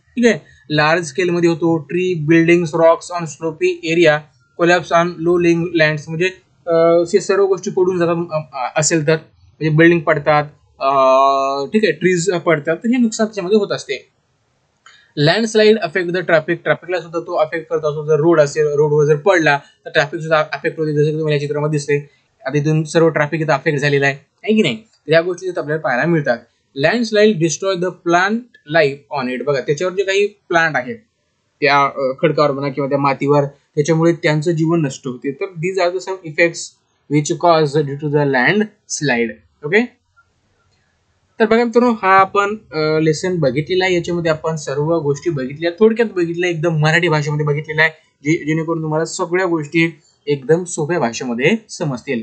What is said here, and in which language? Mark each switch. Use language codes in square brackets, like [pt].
[mr] ठीक आहे, लार्ज स्केलमध्ये होतो. [en] tree, buildings, rocks on slopy area, collapse on low lying lands, [mr] म्हणजे हे सर्व गोष्टी पडून जातात असेल तर, म्हणजे बिल्डिंग पडतात, ठीक आहे, ट्रीज पडतात, तर हे नुकसान त्याच्यामध्ये होत असते. [en] landslide affect the [mr] ट्रॅफिकला सुद्धा तो अफेक्ट करत असतो. जर रोड असेल, रोडवर जर पडला तर ट्रॅफिक सुद्धा अफेक्ट होते, जसं की तुम्हाला या चित्रामध्ये दिसते. आता इथून सर्व ट्रॅफिक इथं अफेक्ट झालेला आहे की नाही, या गोष्टी आपल्याला पाहायला मिळतात. [en] Landslide destroy the plant life on it. [mr] बघा त्याच्यावर जे काही प्लांट आहेत त्या खडकावर म्हणा किंवा त्या मातीवर, त्याच्यामुळे त्यांचं जीवन नष्ट होते. [en] तर these are the some effects which cause due to the landslide. [mr] Okay, तर बघा मित्रांनो, हा आपण लेसन बघितलेला आहे. याच्यामध्ये आपण सर्व गोष्टी बघितल्या, थोडक्यात बघितल्या, एकदम मराठी भाषेमध्ये बघितलेला आहे, जेणेकरून तुम्हाला सगळ्या गोष्टी एकदम सोप्या भाषेमध्ये समजतील.